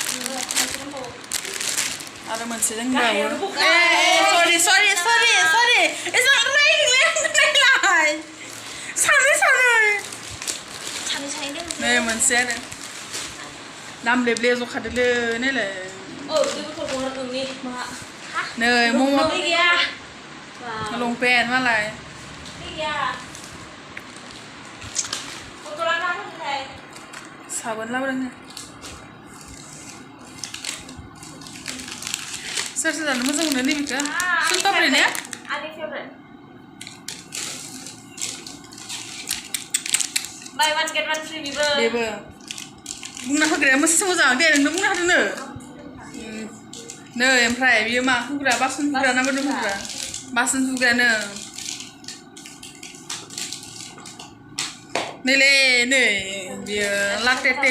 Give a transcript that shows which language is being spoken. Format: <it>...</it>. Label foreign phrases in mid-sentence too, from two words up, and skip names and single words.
<brx>आरो मोनसे दंबावो सरि एसां रायलाय नै मोनसे आरो दाम लेबले जखादोलै नायलाय नै मम' लंपेन्ट मालाय साबोन लाबोदों सोर सोर जानो मोजां मोनो नैबेखौ सुनपाप्रि ने</brx> <en>Buy one get one free beber.</en> <brx>बेबो बुंना होग्राया मोनसे मोजां दे नोंनो बुंना होदोंनो नै ओमफ्राय बियो मा हुग्रा बासन हुग्रा ना मोदोम हुग्रा बासन हुग्रायानो नैले नै बियो लाटेटे</brx>